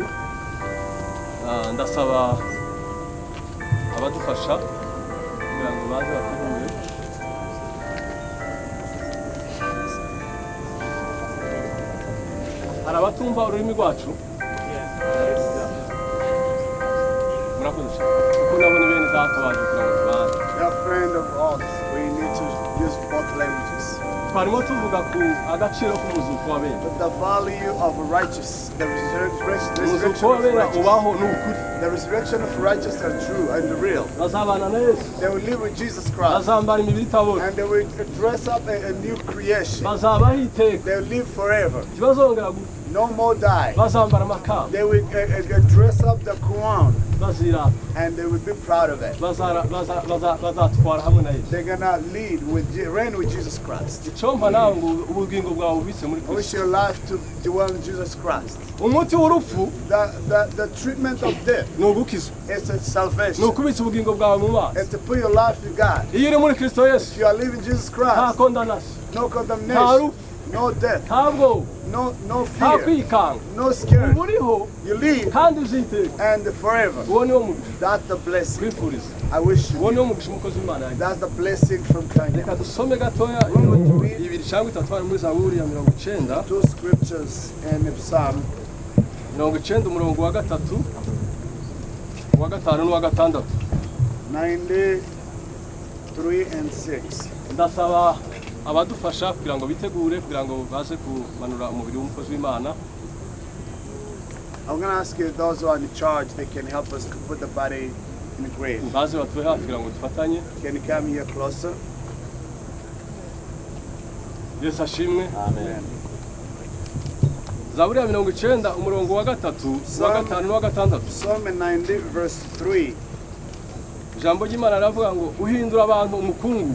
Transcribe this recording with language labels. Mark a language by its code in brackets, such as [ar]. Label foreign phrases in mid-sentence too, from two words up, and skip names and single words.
[rw] Ndasaba abadufasha kugira ngo baze bategure. Hari abatumva ururimi rwacu? Murakoze cyane. Kuko nabone bene data baje kugira ngo tubane. [en] They are friend of ours. We need to use both languages. [rw] Twarimo tuvuga ku agaciro k'umuzuko w'abera. [en] But the value of a righteous, the resurrection [rw] Umuzuko [en] of [rw] w'abera [en] righteous, [rw] ubaho n'ukuri. [en] the resurrection of righteous are true and real. [rw] Bazabana na Yesu. [en] They will live with Jesus Christ, [rw] Bazambara imibiri itabora. [en] and they will dress up a new creation. [rw] Bazabaho iteka. [en] They will live forever. [rw] Ntibazongera gupfa. [en] No more die. [rw] Bazambara amakamba. [en] They will dress up the crown, [rw] Bazirata. [en] and they will be proud of it. [rw] Bazatwara hamwe na Yesu. [en] They're gonna reign with Jesus Christ. [rw] Icompa nawe ngo ubugingo bwawe bubitse muri [en] I wish [rw] Kristo. [en] your life to dwell in Jesus Christ. [rw] Umuti w'urupfu [en] The treatment of death [rw] ni ugukizwa. [en] is a [rw] Ni [en] salvation. [rw] ukubitsa ubugingo bwawe mu mazi. [en] And to put your life with God. [rw] Iyo uri muri Kristo Yesu, [en] If you are living Jesus [rw] nta [en] Christ, [rw] kondanasi, [en] no [rw] nta [en] condemnation, [rw] rupfu, [en] no death, [rw] nta bwoba, [en] no [rw] nta [en] fear, [rw] kwikanga. [en] no scare. [rw] Uba uriho [en] You live [rw] kandi uziteka. [en] and forever. [rw] Uwo niwo mugisha. [en] That's the blessing. [rw] Twifuriza. [en] I wish [rw] Uwo [en] you. [rw] niwo mugisha umukozi w'Imana yagize. [en] That's the blessing from Kanyana. [rw] Reka dusome gatoya ibiri cyangwa itatu hari muri Zaburi ya 90. [en] Two scriptures in Psalm [rw] 90 umurongo wa gatatu, uwa gatanu n'uwa gatandatu. [en] 93 and 6. [rw] Ndasaba abadufasha kugira ngo bitegure kugira ngo baze kumanura umubiri w'umukozi w'Imana. [en] I'm going to ask you, those who are in charge, they can help us to put the body in the grave. [rw] Baze batuwe hafi kugira ngo dufatanye. [en] Can you come here closer? [rw] Yesu ashimwe. Amen. Zaburi ya 90 umurongo wa gatatu, uwa gatanu n'uwa gatandatu. [en] Psalm 90 verse 3. [rw] Ijambo ry'Imana riravuga ngo uhindura abantu umukungu.